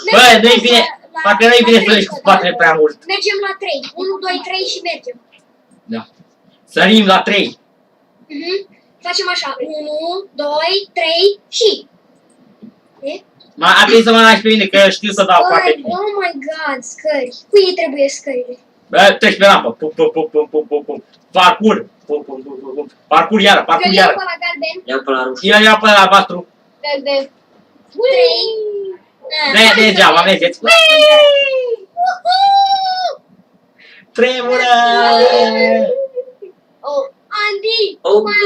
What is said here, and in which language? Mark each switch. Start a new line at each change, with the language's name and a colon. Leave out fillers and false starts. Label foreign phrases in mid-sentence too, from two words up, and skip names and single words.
Romanian: Bă, nu-i bine, parcă nu-i bine să mergi cu spatele prea mult. Mergem la 3. 1, 2, 3 și mergem. Da. Sărim la 3. Facem așa. 1, 2, 3 și... E? A trebuit să mă lași pe mine, că eu știu să dau foarte bine.
English: Oh my god,
Romanian: scări. Cui îi trebuie scările? Bă, treci pe rampă. Pum, pum, pum, pum, pum, pum, pum. Parcur. Pum, pum, pum, pum, pum. Parcur iară, parcur Eu iau iară. pe la galben. Iau pe la roșu. Eu iau pe la albastru. Verde. 3, Degeaba, mergeți. Tremură! Oh, Andy, Oh, mai